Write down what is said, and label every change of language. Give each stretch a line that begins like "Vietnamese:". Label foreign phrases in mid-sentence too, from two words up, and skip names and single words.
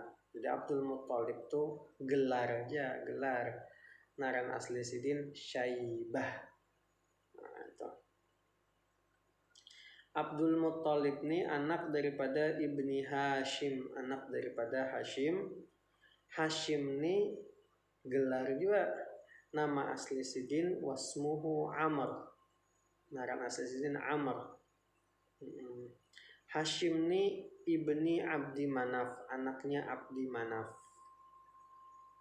Banjar: Jadi Abdul Muttalib tuh gelar. Naran asli sidin Syaibah. Nah, itu. Abdul Muttalib ini anak daripada ibni Hashim, anak daripada Hashim. Hashim ini gelar juga. Nama asli sidin wasmuhu Amr. Nama asli sidin Amr. Hashim ni ibni Abdi Manaf, anaknya Abdi Manaf.